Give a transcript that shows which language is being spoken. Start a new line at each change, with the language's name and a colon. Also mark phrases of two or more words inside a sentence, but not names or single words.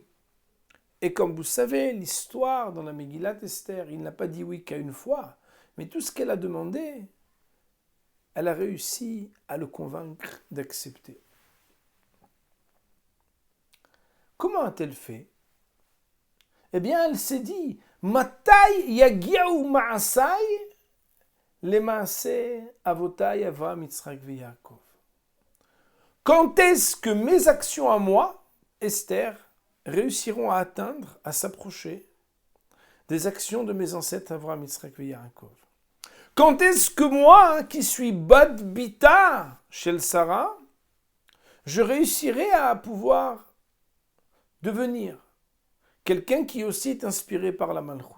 French: Et comme vous savez, l'histoire dans la Megillat Esther, il n'a pas dit oui qu'à une fois, mais tout ce qu'elle a demandé, elle a réussi à le convaincre d'accepter. Comment a-t-elle fait? Eh bien, elle s'est dit,
Hebrew: מתי יגיעו מעשי למעשה אבותי אברהם, יצחק ויעקב.
French: Quand est-ce que mes actions à moi, Esther, réussiront à atteindre, à s'approcher des actions de mes ancêtres Avraham,
Hebrew: יצחק ויעקב?
French: Quand est-ce que moi, qui suis Bad Bita chez le Sarah, je réussirai à pouvoir devenir quelqu'un qui aussi est inspiré par la Malchut?